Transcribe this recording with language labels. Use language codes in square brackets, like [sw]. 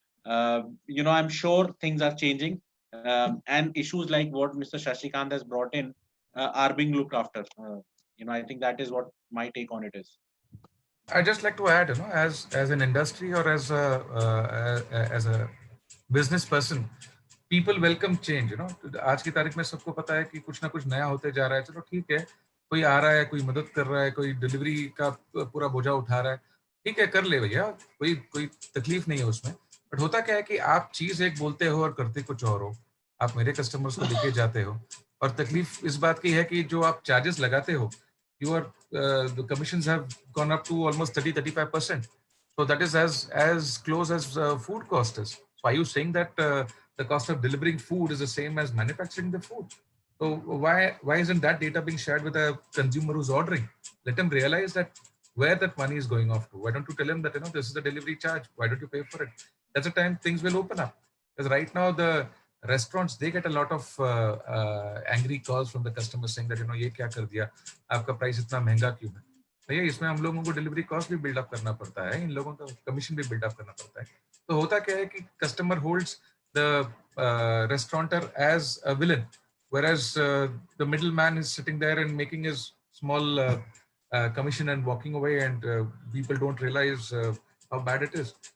[en] I'm sure things are changing, and issues like what Mr. Shashikant has brought in are being looked after. I think that is what my take on it is. I just like to add, as an industry or as a business person, people welcome change. [hi] आज की तारीख में सबको पता है कि कुछ ना कुछ नया होते जा रहा है. चलो ठीक है, कोई आ रहा है, कोई मदद कर रहा है, कोई डिलीवरी का पूरा बोझा उठा रहा है, ठीक है, कर ले भैया, कोई तकलीफ नहीं है उसमें. बट होता क्या है कि आप चीज एक बोलते हो और करते कुछ और हो. आप मेरे कस्टमर्स को लेके जाते हो, और तकलीफ इस बात की है कि जो आप चार्जेस लगाते हो, [en] the commissions have gone up to almost 30-35%. So that is as close as food cost is. So are you saying that the cost of delivering food is the same as manufacturing the food? So why isn't that data being shared with a consumer who's ordering? Let him realize that where that money is going off to. Why don't you tell him that this is the delivery charge? Why don't you pay for it? That's the time things will open up. Because right now the restaurants, they get a lot of angry calls from the customers saying that [hi] ये क्या कर दिया, आपका price इतना महंगा क्यों है. भैया इसमें हम लोगों को डिलीवरी कॉस्ट भी बिल्ड अप करना पड़ता है, इन लोगों का कमीशन भी बिल्ड अप करना पड़ता है. तो होता क्या है कि [en] Customer holds the restaurateur as a villain, whereas the middleman is sitting there and making his small commission and walking away, and people don't realize how bad it is.